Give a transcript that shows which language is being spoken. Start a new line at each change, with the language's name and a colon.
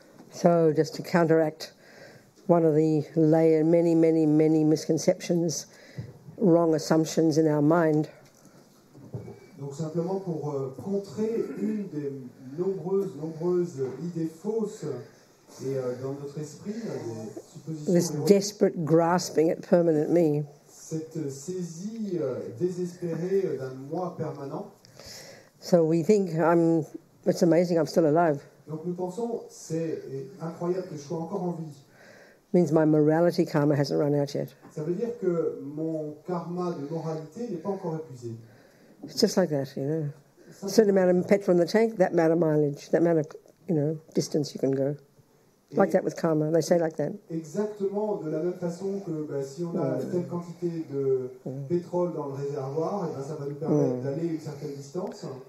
English: So just to counteract one of the many misconceptions, wrong assumptions in our mind.
French: Donc simplement pour contrer une des nombreuses idées fausses et dans notre esprit, des suppositions
English: This
French: erronées.
English: desperate grasping at permanent me.
French: Cette saisie désespérée d'un moi permanent.
English: So we think it's amazing I'm still alive.
French: Donc nous pensons, c'est incroyable que je sois encore en vie.
English: Means my morality karma hasn't run out yet.
French: Ça veut dire que mon karma de moralité n'est pas encore épuisé.
English: It's just like that, you know. A certain amount of petrol in the tank, that amount of mileage, that amount of, distance you can go. Like that with karma, they say like that.
French: Exactement de la même façon que si on a telle quantité de pétrole dans le réservoir, et ça va nous permettre d'aller une certaine distance.